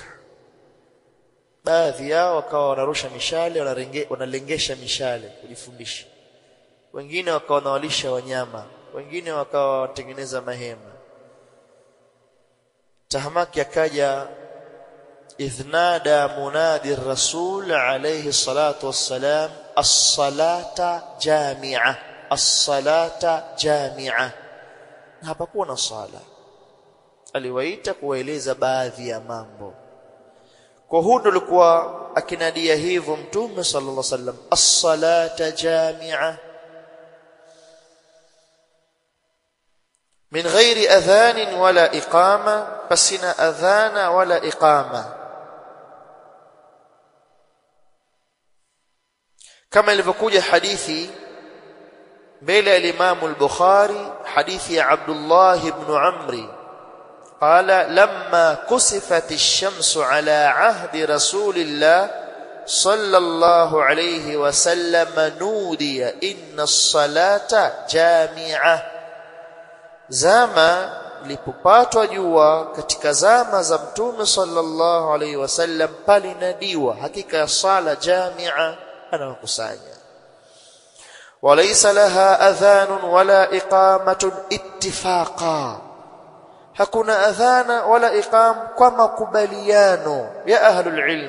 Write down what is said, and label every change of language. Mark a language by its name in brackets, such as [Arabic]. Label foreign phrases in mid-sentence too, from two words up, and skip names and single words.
[Swahili] Baadhi yao wakawa wanarusha mishale, wanalengesha mishale kujifundisha, wengine wakawa wanawalisha wanyama, wengine wakawa watengeneza mahema. Tahamaki akaja [Arabic] إذ نادى منادي رسول عليه الصلاة والسلام الصلاة جامعة، الصلاة جامعة, [Swahili] na hapakuwa na sala. Aliwaita kuwaeleza baadhi ya mambo. Kwa huo ndo alikuwa akinadia hivyo Mtume [Arabic] صلى الله عليه وسلم, الصلاة جامعة من غير أذان ولا إقامة, [Swahili] pasina adhana wala iqama, kama ilivyokuja hadithi mbele ya Imam al-Bukhari, hadithi ya Abdullah ibn Amri [Arabic] قال لما كسفت الشمس على عهد رسول الله صلى الله عليه وسلم نودي إن الصلاة جامعة. [Swahili] Zama lipopatwa jua katika zama za mtume [Arabic] صلى الله عليه وسلم, [Swahili] palinadiwa hakika ya sala jamia, anawakusanya. [Arabic] وليس لها أذان ولا إقامة اتفاقا, [Swahili] hakuna adhana wala iqam kwa makubaliano ya [Arabic] أهل العلم.